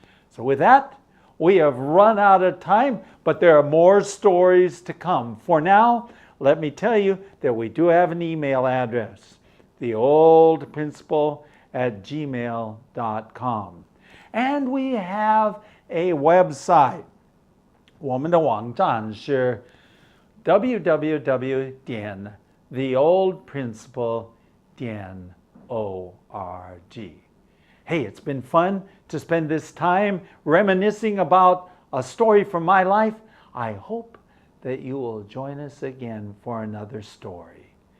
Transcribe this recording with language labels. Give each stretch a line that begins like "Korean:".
English: So with that, we have run out of time, but there are more stories to come. For now, let me tell you that we do have an email address, theoldprinciple@gmail.com. And we have a website.
Chinese: 我们的网站是 www.theoldprinciple.org.
English: Hey, it's been fun to spend this time reminiscing about a story from my life. I hope that you will join us again for another story.